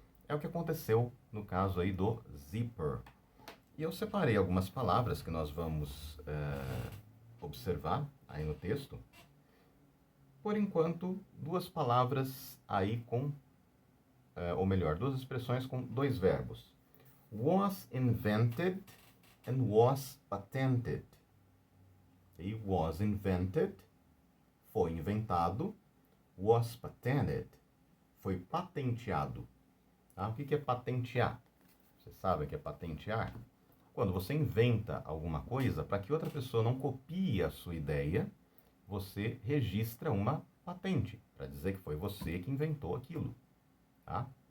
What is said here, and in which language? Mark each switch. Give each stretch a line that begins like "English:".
Portuguese: É o que aconteceu no caso aí do zipper. E eu separei algumas palavras que nós vamos observar aí no texto. Por enquanto, duas palavras aí com, ou melhor, duas expressões com dois verbos.
English: Was invented and was patented.
Portuguese: E
English: was invented,
Portuguese: foi inventado.
English: Was patented,
Portuguese: foi patenteado. Tá? O que é patentear? Você sabe o que é patentear? Quando você inventa alguma coisa, para que outra pessoa não copie a sua ideia, você registra uma patente, para dizer que foi você que inventou aquilo. Tá?